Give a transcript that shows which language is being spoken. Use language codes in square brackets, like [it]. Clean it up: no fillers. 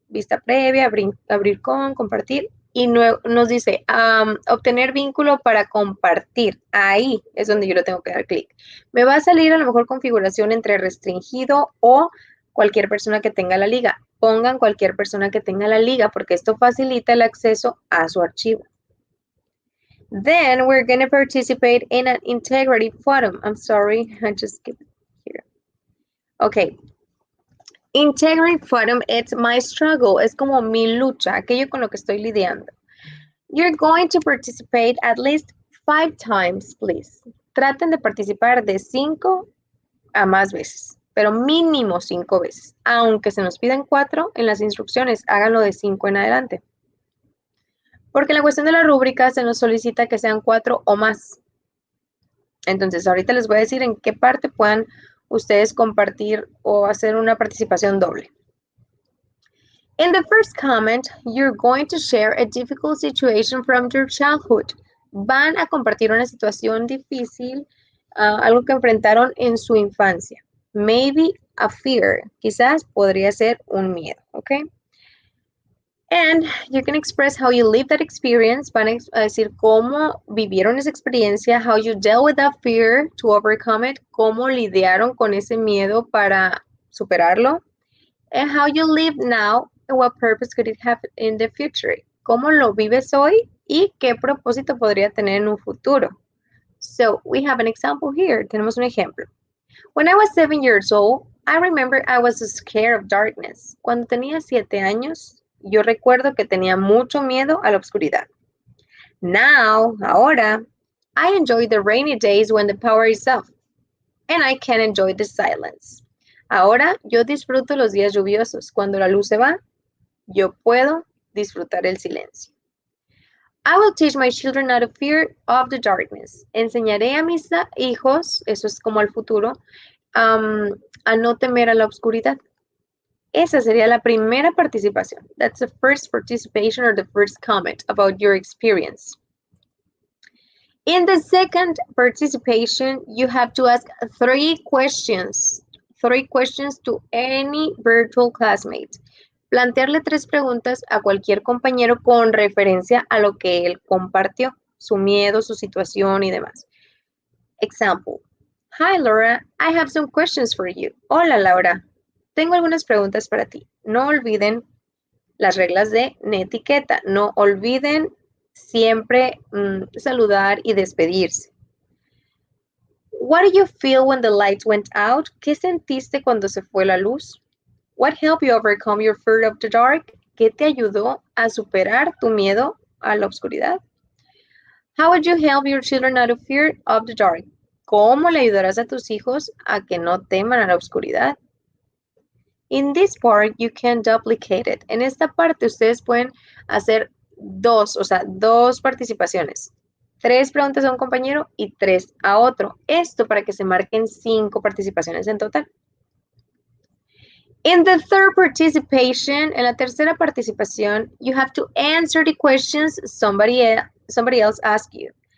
[es] Vista previa, abrir con, compartir. Y nos dice, obtener vínculo para compartir. Ahí es donde yo le tengo que dar clic. Me va a salir a lo mejor configuración entre restringido o cualquier persona que tenga la liga. Pongan cualquier persona que tenga la liga porque esto facilita el acceso a su archivo. [en] Then we're going to participate in an integrity forum. I'm sorry, I just skipped it here. Okay. Integrity forum, it's my struggle. [es] Es como mi lucha, aquello con lo que estoy lidiando. [en] You're going to participate at least 5 times, please. [es] Traten de participar de 5 a más veces, pero mínimo 5 veces. Aunque se nos pidan 4 en las instrucciones, háganlo de 5 en adelante. Porque en la cuestión de la rúbrica se nos solicita que sean 4 o más. Entonces, ahorita les voy a decir en qué parte puedan ustedes compartir o hacer una participación doble. [en] In the first comment, you're going to share a difficult situation from your childhood. [es] Van a compartir una situación difícil, algo que enfrentaron en su infancia. [en] Maybe a fear. [es] Quizás podría ser un miedo, ¿ok? [en] And you can express how you live that experience. [es] Van a decir cómo vivieron esa experiencia, [en] how you dealt with that fear to overcome it, [es] cómo lidiaron con ese miedo para superarlo, [en] and how you live now and what purpose could it have in the future. [es] Cómo lo vives hoy y qué propósito podría tener en un futuro. [en] So we have an example here. [es] Tenemos un ejemplo. [en] When I was 7 years old, I remember I was scared of darkness. [es] Cuando tenía 7 años, yo recuerdo que tenía mucho miedo a la oscuridad. [en] Now, [es] ahora, [en] I enjoy the rainy days when the power is off, and I can enjoy the silence. [es] Ahora, yo disfruto los días lluviosos. Cuando la luz se va, yo puedo disfrutar el silencio. [en] I will teach my children not to fear of the darkness. [es] Enseñaré a mis hijos, eso es como al futuro, a no temer a la oscuridad. Esa sería la primera participación. [en] That's the first participation or the first comment about your experience. In the second participation, you have to ask 3 questions. 3 questions to any virtual classmate. [es] Plantearle 3 preguntas a cualquier compañero con referencia a lo que él compartió, su miedo, su situación y demás. [en] Example. Hi, Laura. I have some questions for you. [es] Hola, Laura. Tengo algunas preguntas para ti. No olviden las reglas de netiqueta. No olviden siempre saludar y despedirse. [en] What did you feel when the lights went out? [es] ¿Qué sentiste cuando se fue la luz? [en] What helped you overcome your fear of the dark? [es] ¿Qué te ayudó a superar tu miedo a la oscuridad? [en] How would you help your children not to fear of the dark? [es] ¿Cómo le ayudarás a tus hijos a que no teman a la oscuridad? [en] In this part, you can duplicate it. [es] En esta parte, ustedes pueden hacer 2 participaciones. 3 preguntas a un compañero y 3 a otro. Esto para que se marquen 5 participaciones en total. [en] In the third participation, [es] en la tercera participación, [en] you have to answer the questions somebody else asked you.